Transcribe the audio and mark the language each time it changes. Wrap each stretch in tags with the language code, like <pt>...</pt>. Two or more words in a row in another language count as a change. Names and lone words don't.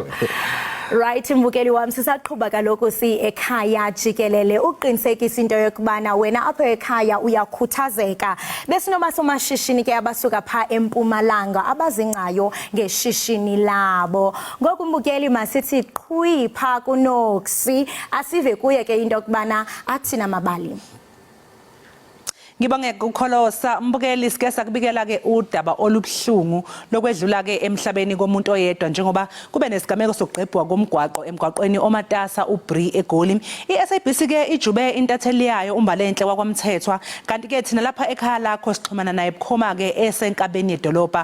<xh>Right, mbukeli wami sisaqhubha kaloku si Ekhaya Jikelele uqinisekisa into yokubana wena apha ekhaya uyakhuthazeka besinoma somashishini ke abasuka pha eMpumalanga abazingcayo ngeshishini labo. Ngoku mbukeli masithi qhwi pha kuNoxi asive kuye ke into yokubana athina mabali.</xh> <zu>Ngibonge ukukholosa mbukeli sike sakubikela ke udaba olubhlungu lokwedlula ke emhlabeni komuntu oyedwa njengoba kube nesigameko sokuqebhuka komgwaqo emgwaqweni omatasa uBri eGoli. iSABC ke ijube intatheli yayo umbalenhle kwakwamthethwa kanti ke thina lapha ekhaya lakho sixhumana naye bukhoma ke esenkabeni yedolobha.</zu>